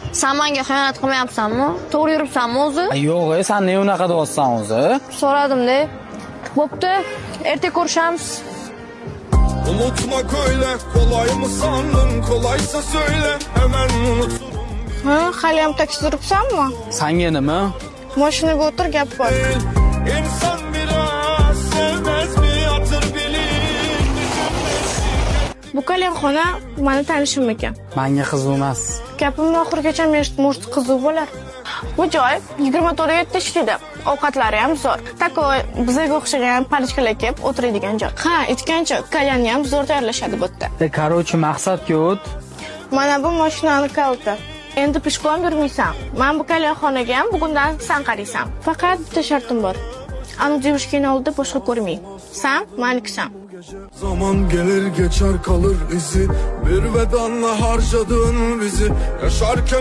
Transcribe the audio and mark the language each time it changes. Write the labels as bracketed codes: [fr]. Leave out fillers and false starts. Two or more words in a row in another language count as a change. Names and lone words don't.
[uz] Sen menga xiyonat qilmayapsanmi? To'g'ri yuribsanmi o'zi? Yo'q, sen ne unaqa deyapsan o'zi? So'radim-da. Bo'pti, erta ko'rishamiz. [tr] Unutmak öyle kolay mı sandın? Kolaysa söyle hemen unuturum. [uz] Ha, hali ham taksi turibsanmi? Sanga nima? Mashinaga o'tir, gap bor. [tr] İnsan biraz sevmez mi yatır bilir. [uz] Bu kalemxona meni tanishim ekan. Menga qiziq emas. Gapimni oxirigacha eshitmoqchi qiziq bo'lar. Bu joy 24/7 ishlaydi. Ovqatlari ham zo'r. Takoy bizga o'xshagan palichkalar kelib o'tiradigan joy. Ha, aytgancha kalyanni ham zo'r tayyorlashadi bu yerda. Короче, maqsadga o't. Mana bu mashinani kaliti. Endi pishqon yurmaysan. Men bu kalemxonaga ham bugundan sen qaraysan. Faqat bitta shartim bor. Ani девушкani oldida boshqa ko'rmang. Sen malikisan. [tr] Zaman gelir geçer kalır izi. Bir vedanla harcadın bizi. Yaşarken